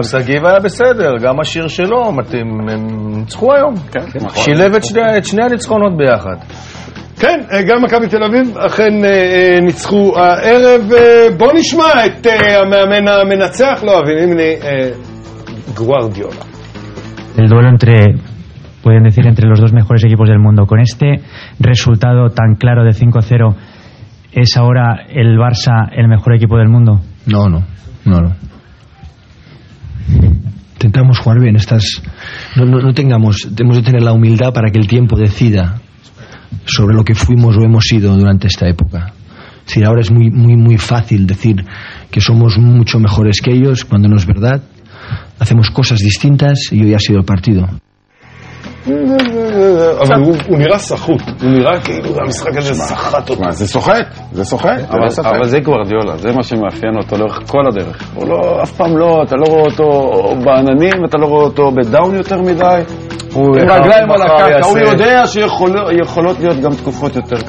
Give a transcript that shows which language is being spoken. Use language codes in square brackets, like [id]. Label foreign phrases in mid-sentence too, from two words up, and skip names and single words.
[he] סגיב היה בסדר, גם השיר שלו, הם ניצחו היום. שילב את שני הניצחונות ביחד. כן, גם מכבי תל אביב אכן ניצחו הערב. בוא נשמע את המאמן המנצח, לא אבין, גוארדיולה. [es] El duelo pueden decir, entre los dos mejores equipos del mundo. Con este resultado tan claro de 5-0, ¿es ahora el Barça el mejor equipo del mundo? No. Intentamos jugar bien. Tenemos de tener la humildad para que el tiempo decida sobre lo que fuimos o hemos sido durante esta época. Es decir, ahora es muy fácil decir que somos mucho mejores que ellos, cuando no es verdad. Hacemos cosas distintas y hoy ha sido el partido. [he] אבל הוא נראה סחוט, הוא נראה כאילו המשחק הזה סחט אותו. זה סוחט, אבל זה גוארדיולה, זה מה שמאפיין אותו לאורך כל הדרך. הוא לא, אף פעם לא, אתה לא רואה אותו בעננים, אתה לא רואה אותו בדאון יותר מדי. הוא רגליים על הקרקע, הוא יודע שיכולות להיות גם תקופות יותר קשות.